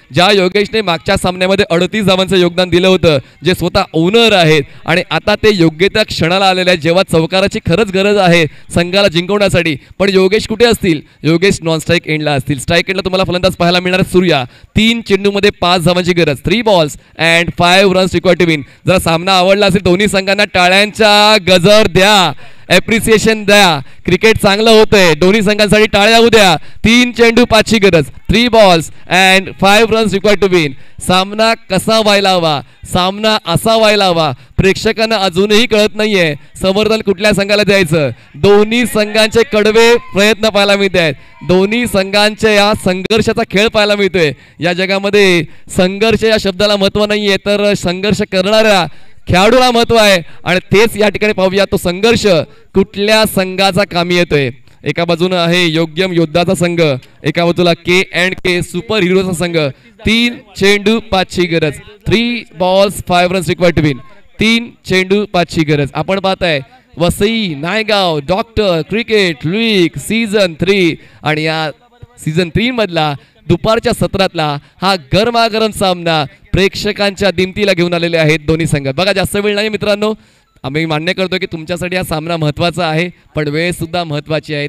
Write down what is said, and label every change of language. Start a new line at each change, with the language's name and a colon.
Marathi: ज्या योगेशने मागच्या सामन्यामध्ये 38 धावांचं योगदान दिलं होतं, जे स्वतः ओनर आहेत आणि आता ते योग्य त्या क्षणाला आलेले आहेत जेव्हा चौकाराची खरंच गरज आहे संघाला जिंकवण्यासाठी. पण योगेश कुठे असतील? योगेश नॉन स्ट्राईक एंडला असतील. स्ट्राईक एंडला तुम्हाला फलंदाज पाहायला मिळणार सूर्या. 3 चेंडूमध्ये 5 धावांची गरज.
English: 3 balls and 5 runs required to win.
Marathi: जरा सामना आवडला असेल दोन्ही संघांना टाळ्यांचा गजर द्या, एप्रिसिएशन द्या. क्रिकेट चांगलं होतंय. दोन्ही संघांसाठी टाळ्या होऊ द्या. 3 चेंडू 5ची गरज.
English: 3 balls and 5 runs required to win.
Marathi: सामना कसा व्हायला हवा? सामना असा व्हायला हवा. प्रेक्षकांना अजूनही कळत नाहीये समर्थन कुठल्या संघाला द्यायचं. दोन्ही संघांचे कडवे प्रयत्न पाहायला मिळत आहेत. दोन्ही संघांच्या या संघर्षाचा खेळ पाहायला मिळतोय. या जगामध्ये संघर्ष या शब्दाला महत्त्व नाहीये, तर संघर्ष करणाऱ्या खेळाडूला महत्व आहे आणि तेच या ठिकाणी पाहूया तो संघर्ष कुठल्या संघाचा कामी येतोय. एका बाजूने आहे योग्यम योद्धाचा संघ, एका बाजूला K&K सुपर हिरोचा संघ. 3 चेंडू 5ची गरज.
English: 3 balls 5 runs required to win.
Marathi: 3 चेंडू 5ची गरज. आपण पाहताय Vasai, Naigaon, doctor cricket league season 3 आणि या सीझन 3 मधला दुपारच्या सत्रातला हा गरमागरम सामना प्रेक्षकांच्या दिमतीला घेऊन आलेले आहेत दोन्ही संघ. बघा जास्त वेळ नाही मित्रांनो, आम्ही मान्य करतो की तुमच्यासाठी हा सामना महत्त्वाचा आहे, पण वेळ सुद्धा महत्त्वाची आहे.